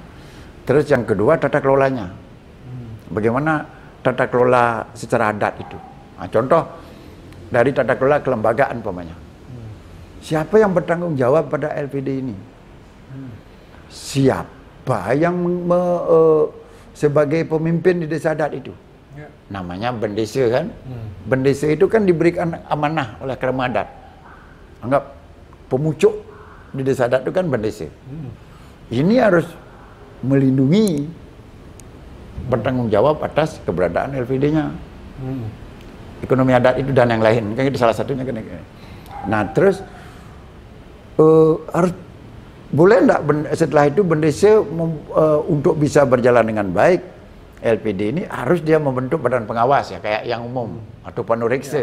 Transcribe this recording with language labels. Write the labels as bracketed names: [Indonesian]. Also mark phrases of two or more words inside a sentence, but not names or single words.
[Indonesian] Terus yang kedua tata kelolanya. Bagaimana tata kelola secara adat itu. Nah, contoh dari tata kelola kelembagaan umpamanya. Siapa yang bertanggung jawab pada LPD ini? Siapa yang sebagai pemimpin di desa adat itu? Namanya bendesa kan? Bendesa itu kan diberikan amanah oleh krama adat. Anggap pemucuk di desa adat itu kan bendesa. Ini harus melindungi, bertanggung jawab atas keberadaan LPD-nya, ekonomi adat itu dan yang lain, kan itu salah satunya kan. Nah, terus harus boleh enggak setelah itu bendesa untuk bisa berjalan dengan baik, LPD ini harus dia membentuk badan pengawas ya, kayak yang umum atau panoreksa.